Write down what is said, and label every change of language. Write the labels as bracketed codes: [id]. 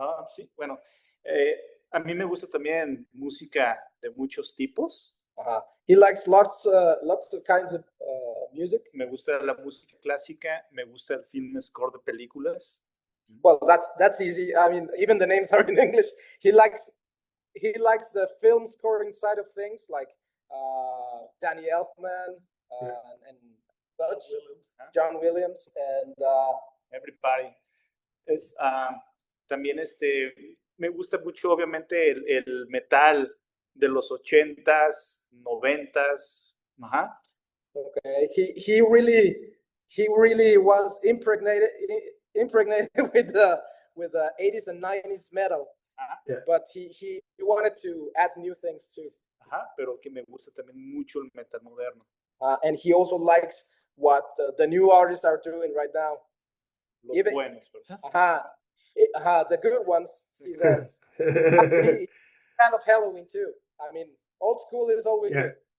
[es] Sí, bueno, a mí me gusta también música de muchos tipos. [en] He likes lots of kinds of music. [es] Me gusta la música clásica, me gusta el film score de películas. [en] Well, that's easy. I mean, even the names are in English. He likes the film scoring side of things, like Danny Elfman and such, John Williams, and everybody. [es] También me gusta mucho, obviamente, el metal de los 80s, 90s. Ajá. [en] Okay, he really was impregnated with the 80s and 90s metal. Yeah. But he wanted to add new things too. [es] Pero que me gusta también mucho el metal moderno. [en] And he also likes what the new artists are doing right now. [es] Los buenos. [en] The good ones, he says. He's kind of Halloween too. I mean, old school is always good.